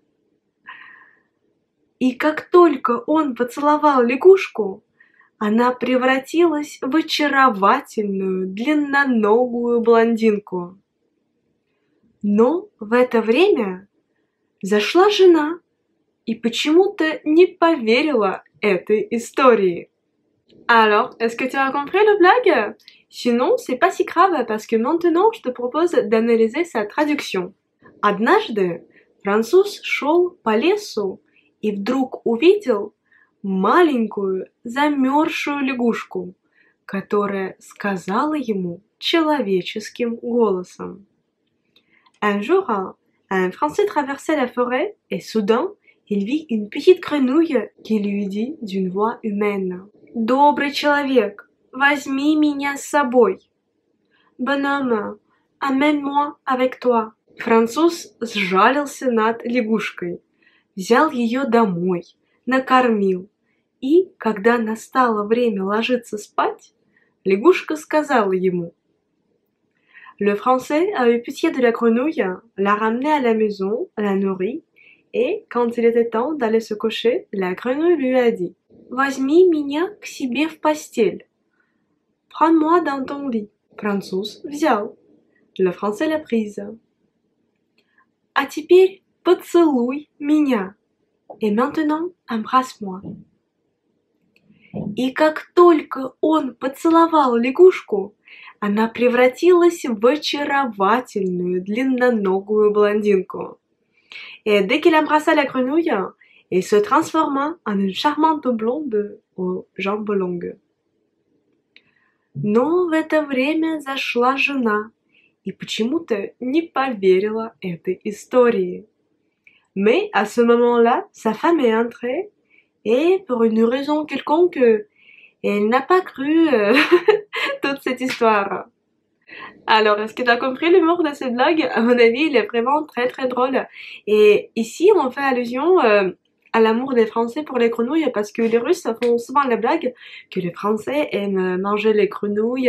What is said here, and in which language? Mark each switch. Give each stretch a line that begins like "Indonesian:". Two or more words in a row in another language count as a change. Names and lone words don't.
Russian: И как только он поцеловал лягушку, она превратилась в очаровательную длинноногую блондинку. Но в это время зашла жена и почему-то не поверила этой истории.
French: Alors, est-ce que tu as compris le blague? Sinon, c'est pas si grave parce que maintenant, je te propose d'analyser sa traduction.
Russian: Однажды француз шел по лесу и вдруг увидел маленькую замерзшую лягушку, которая сказала ему человеческим голосом.
French: Un jour, un Français traversait la forêt et soudain, il vit une petite grenouille qui lui dit d'une voix humaine:
Russian: «Добрый человек, возьми меня с собой».
French: «Bonhomme, amène-moi avec toi».
Russian: Француз сжалился над лягушкой, взял ее домой, накормил, и, когда настало время ложиться спать, лягушка сказала ему.
French: Le Français a eu pitié de la grenouille, l'a ramenée à la maison, la nourrit, et quand il était temps d'aller se coucher, la grenouille lui a dit:
Russian: «Возьми меня к себе в постель».
French: «Prends-moi dans ton lit».
Russian: Француз взял.
French: Le Français l'a prise.
Russian: «А теперь поцелуй меня».
French: Et maintenant, embrasse-moi.
Russian: И как только он поцеловал лягушку, она превратилась в очаровательную длинноногую блондинку.
French: Et dès qu'il embrassa la grenouille, elle se transforma en une charmante blonde aux jambes longues.
Russian: Но в это время зашла жена и почему-то не поверила этой истории.
French: Mais à ce moment-là, sa femme est entrée et pour une raison quelconque, elle n'a pas cru toute cette histoire. Alors, est-ce que tu as compris l'humour de cette blague? À mon avis, il est vraiment très très drôle. Et ici, on fait allusion à l'amour des Français pour les grenouilles parce que les Russes font souvent la blague que les Français aiment manger les grenouilles.